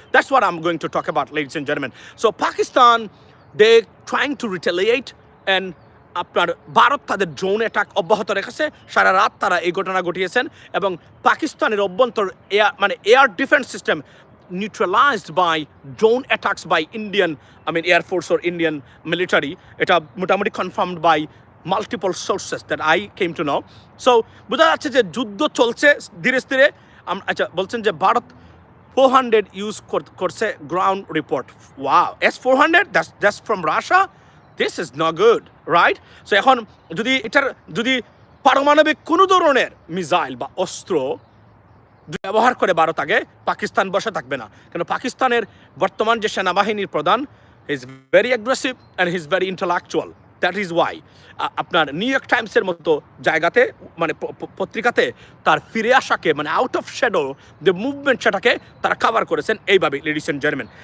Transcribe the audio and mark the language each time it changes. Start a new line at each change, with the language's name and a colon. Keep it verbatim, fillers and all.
English: That's what I'm going to talk about, ladies and gentlemen. So Pakistan, they trying to retaliate, and
Bangla: আপনার ভারত তাদের drone attack অব্যাহত রেখেছে, সারা রাত তারা এই ঘটনা ঘটিয়েছেন, এবং পাকিস্তানের অভ্যন্তর এয়ার মানে air defence system
English: neutralized by drone attacks by Indian, I mean Air Force or Indian military.
Bangla: এটা মোটামুটি
English: confirmed by multiple sources that I came to know.
Bangla: So বোঝা যাচ্ছে যে যুদ্ধ চলছে ধীরে স্থিরে। আম- আচ্ছা বলছেন যে ভারত
English: Four hundred use করছে ground report, ওয়া S four hundred that's that's from Russia, this is not good, right?
Bangla: So এখন যদি এটার যদি পারমাণবিক কোনো ধরনের মিসাইল বা অস্ত্র ব্যবহার করে ভারত, আগে পাকিস্তান বসে থাকবে না, কেন পাকিস্তানের বর্তমান যে সেনাবাহিনীর প্রধান
English: is very aggressive and his very intellectual, that is why
Bangla: আপনার নিউ ইয়র্ক টাইমসের মতো জায়গাতে মানে প- প- পত্রিকাতে তার ফিরে আসাকে মানে
English: out of shadow
Bangla: যে মুভমেন্ট সেটাকে তারা কভার করেছেন এইভাবে,
English: Ladies and gentleman.